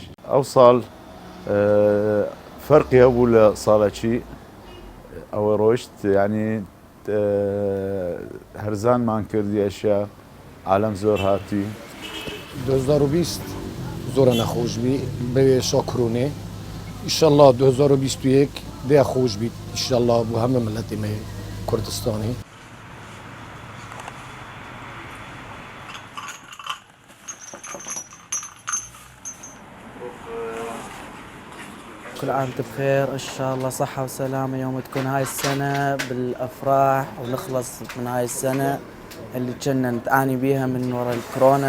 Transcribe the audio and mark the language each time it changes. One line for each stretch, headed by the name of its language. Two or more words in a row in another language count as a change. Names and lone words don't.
Central Kurdish: ئەو ساڵ فەرقی هەبوو لە ساڵەکی ئەوە ڕۆیشت یعنی هەرزانمان کردی ئەشیا عالەم زۆر هاتی
Kurdish: 2020 زۆرە نەخۆش بی بەوێ شۆکرونێ ئیشەڵڵا 2021 دێ خۆش بیت ئیشەڵڵا بۆ هەمە ملەتی مە کوردستانی.
Arabic: كل عام وانتم بخير ان شاء الله صحة وسلامة يوم تكون هاي السنة بالافراح ونخلص من هاي السنة اللي كنا نتعاني بيها من وراء الكورونا.